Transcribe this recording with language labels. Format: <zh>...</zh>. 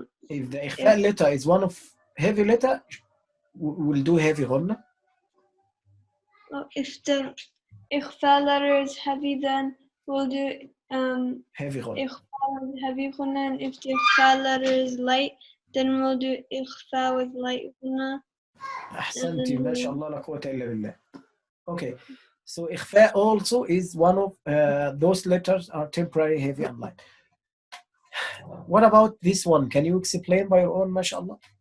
<en>If the إخفاء letter is one of heavy letter, we'll do heavy غنة. If the إخفاء letter is heavy, then we'll do heavy غنة. إخفاء with heavy غنة. And if the إخفاء letter is light, then we'll do إخفاء with light غنة.</en> <ar>أحسنتي ما شاء الله لا قوة إلا بالله.</ar> <en>Okay, so إخفاء also is one of those letters are temporary, heavy, and light. What about this one? Can you explain by your own, mashallah?</en>